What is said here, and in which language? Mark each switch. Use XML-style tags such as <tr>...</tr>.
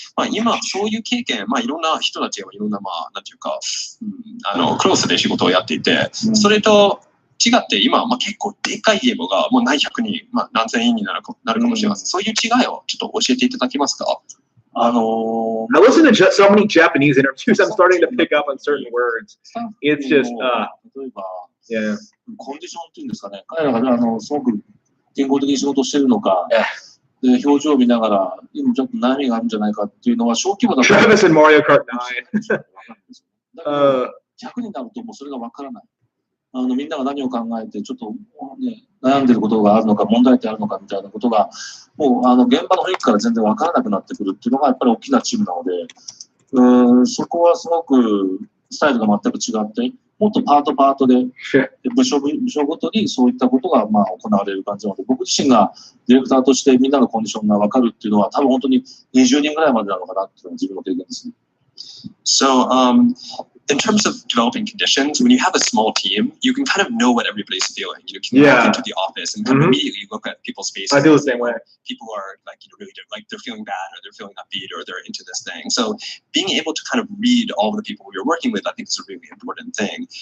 <ja>今そういう経験、いろんな人たちがいろんななんていうか、クロスで仕事をやっていて、それと違って今結構でかいゲームがもう何百人、何千人になるかもしれません。そういう違いをちょっと教えていただけますか？I</ja> <en>listen to so many Japanese interviews. I'm starting to pick up on certain words. It's just, yeah.</en> <ja>コンディションっていうんですかね。彼らがすごく健康的に仕事をしているのか、で表情を見ながら、今ちょっと悩みがあるんじゃないかっていうのは小規模だと。</ja> <en>Travis and Mario Kart 9.</en> <ja>だけど100になるともうそれがわからない。みんなが何を考えてちょっと、ね、悩んでることがあるのか問題点あるのかみたいなことがもう現場の雰囲気から全然わからなくなってくるっていうのがやっぱり大きなチームなので、そこはすごくスタイルが全く違って、もっとパートで部署ごとにそういったことがまあ行われる感じなので、僕自身がディレクターとしてみんなのコンディションが分かるっていうのは多分本当に20人ぐらいまでなのかなっていうのが自分の経験ですね。</ja> <en>So, in terms of developing conditions, when you have a small team, you can kind of know what everybody's feeling. You can walk into the office and kind of immediately look at people's faces. I do the same way. People are like, really like they're feeling bad or they're feeling upbeat or they're into this thing. So being able to kind of read all of the people you're working with, I think is a really important thing.</en>